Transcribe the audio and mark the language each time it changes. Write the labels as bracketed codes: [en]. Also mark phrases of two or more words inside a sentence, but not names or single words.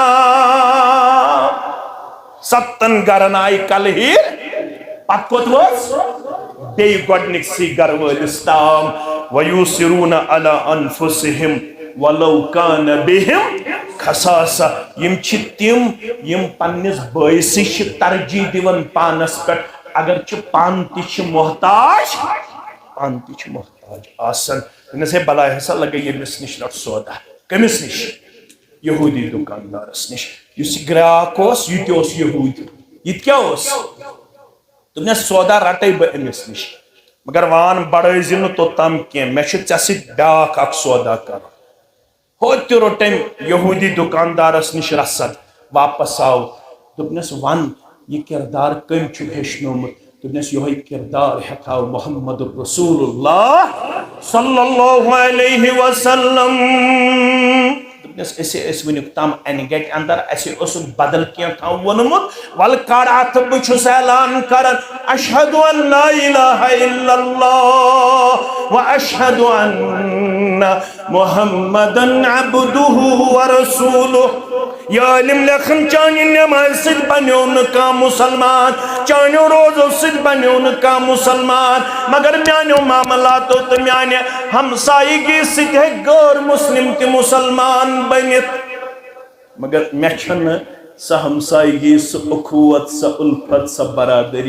[ks] تام 7 گرن آیہِ کلہیٖر پتہٕ کوٚت وٲژ بیٚیہِ گۄڈنِکسٕے گرٕ وٲلِس تام [ar] وَیوٗسِروٗنَ عَلَىٰ أَنفُسِہِمْ وَلَوْ کَانَ بِهِمْ خَصَاصَةٌ [ks] یِم چھِ تِم یِم پننِس بٲیسٕے چھِ ترجیح دِوان پانس پٮ۪ٹھ اگر چھِ پانہٕ تہِ چھِ محتاج آسان دوٚپنَس ہے بلاے ہسا لگے ییٚمِس نِش رٹ سودا کٔمِس نِش یہوٗدی دُکاندارس نِش یُس یہِ گرٛاکھ اوس یہِ تہِ اوس یہوٗدی یہِ تہِ کیٛاہ اوس دوٚپنَس سودا رٹے بہٕ أمِس نِش مگر وان بڑٲیزِ نہٕ توٚتام کینٛہہ مےٚ چھُ ژےٚ سۭتۍ بیٛاکھ اکھ سودا کرُن ہوٚتہِ تہِ روٚٹ أمۍ یہوٗدی دُکاندارس نِش رسد واپس آو دوٚپنَس ون یہِ کِردار کٔمۍ چھُ ہیٚچھنومُت دوٚپنَس یِہوٚے کِردار ہٮ۪کھاو محمد رسول اللہ [ar] صلی اللہ علیہ وسلم [ks] دوٚپنَس أسے ٲسۍ وٕنیُک تام انہِ گٹہِ اندر اَسے اوسُکھ بدل کینٛہہ تام ووٚنمُت وَلہٕ کڑ اَتھٕ بہٕ چھُس اعلان کران [ar] اشہدُ ان لا الہ الا اللہ واشہدُ ان محمدن عبدہ ورسولہ [ks] یہ علم لیکھن چانہِ نمازِ سۭتۍ بنیو نہٕ کانٛہہ مُسلمان چانیو روزو سۭتۍ بنیو نہٕ کانٛہہ مُسلمان مگر میانیو معاملاتو تہٕ میانہِ ہمسایگی سۭتۍ ہیٚکہِ غٲر مسلم تہِ مُسلمان بٔنِتھ مگر مےٚ چھنہٕ سۄ ہمسایگی سۄ اخوت سۄ اُلفت سۄ برادری